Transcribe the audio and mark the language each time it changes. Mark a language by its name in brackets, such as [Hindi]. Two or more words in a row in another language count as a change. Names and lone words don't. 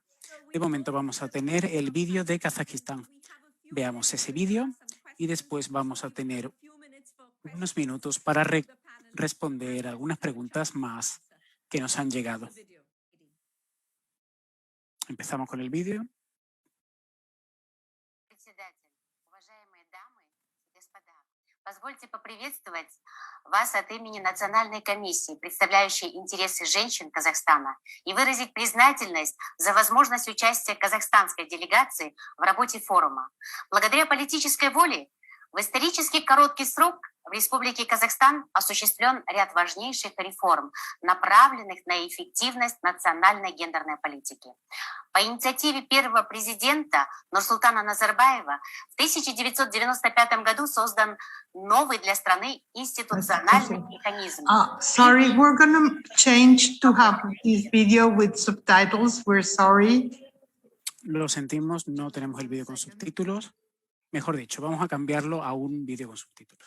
[Spanish] De momento vamos a tener el vídeo de Kazajistán. Veamos ese vídeo y después vamos a tener unos minutos para responder algunas preguntas más que nos han llegado. Empezamos con el vídeo. [Russian] Позвольте поприветствовать вас от имени Национальной комиссии, представляющей интересы женщин Казахстана, и выразить признательность за возможность участия казахстанской делегации в работе форума. Благодаря политической воле в исторически короткий срок в Республике Казахстан осуществлен ряд важнейших реформ, направленных на эффективность национальной гендерной политики. По инициативе первого президента Нурсултана Назарбаева в 1995 году создан новый для страны институциональный механизм. [English] Sorry, we're going to change to have this video with subtitles. We're sorry. [Spanish] Lo sentimos, no tenemos el vídeo con subtítulos. Mejor dicho, vamos a cambiarlo a un vídeo con subtítulos.